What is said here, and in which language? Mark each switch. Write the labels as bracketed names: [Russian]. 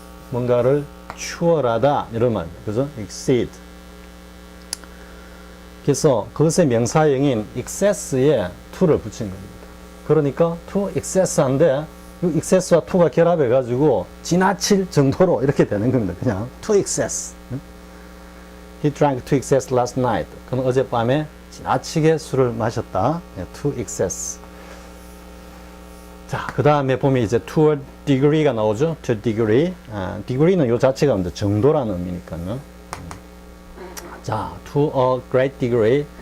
[Korean] 뭔가를 추월하다 이런 말입니다. 그죠? exceed. 그래서 그것의 명사형인 excess에 to를 붙인 겁니다. 그러니까 [English] to excess [Korean] 한데 이 excess와 to가 결합해 가지고 지나칠 정도로 이렇게 되는 겁니다. [English] 그냥 to excess. He drank to excess last night. [Korean] 그는 어젯밤에 지나치게 술을 마셨다. [English] to excess. [Korean] 자, 그 다음에 보면 이제 [English] to a degree [Korean] 가 나오죠. [English] to degree. [Korean] degree는 요 자체가 이제 정도라는 의미니까요. [English] 자, to a great degree.